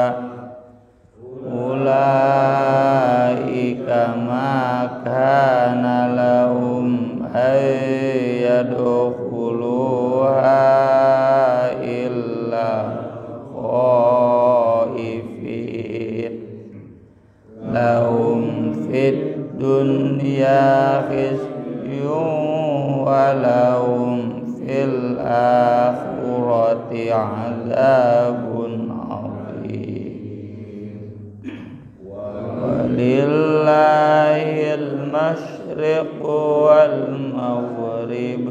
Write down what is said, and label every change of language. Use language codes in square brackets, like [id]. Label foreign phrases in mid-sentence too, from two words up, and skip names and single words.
[ar] أولئك ما كان لهم أن يدخلوها إلا لهم في الدنيا خزي ولهم في الآخرة عذاب عظيم. ولله المشرق والمغرب.